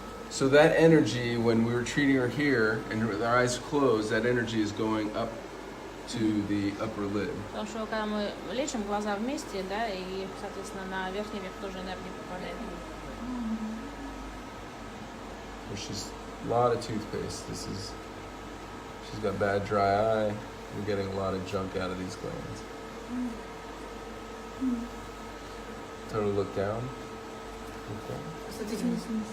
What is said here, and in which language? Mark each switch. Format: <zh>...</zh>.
<en>So that energy, when we were treating her here and her eyes closed, that energy is going up to the upper lid.</en> <ru>Потому что когда мы лечим глаза вместе, да, и, соответственно, на верхний век тоже энергия попадает.</ru> <en>She's a lot of toothpaste. She's got bad dry eye. We're getting a lot of junk out of these glands. Tell her to look down. Look down.</en> <ru>Посмотрите вниз.</ru>